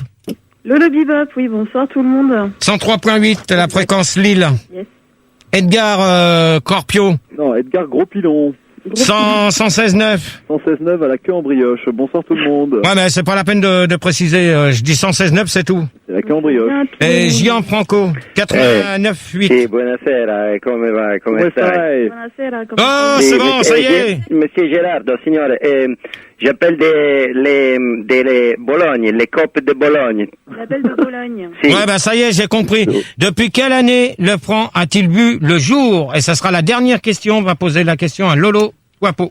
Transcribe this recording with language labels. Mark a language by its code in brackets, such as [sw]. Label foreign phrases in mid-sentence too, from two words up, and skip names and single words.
[fr] Lolo Bibop, oui, bonsoir tout le monde. 103.8, la fréquence Lille. Yes. Edgar Corpio. Non, Edgar Gros-Pilon. 116.9. 116.9 à la queue en brioche. Bonsoir tout le monde. Ouais, mais c'est pas la peine de préciser. Je dis 116.9, c'est tout. C'est la queue en brioche. Et Gianfranco, 89.8. [it] Buonasera, come va? Come stai? Buonasera, [fr] oh, c'est bon, ça y est. Monsieur Gerardo, signore, j'appelle de Bologne, les copes de Bologne. L'appel de Bologne. Si. Ouais, ça y est, j'ai compris. Depuis quelle année le franc a-t-il vu le jour? Et ça sera la dernière question. On va poser la question à Lolo Wapo.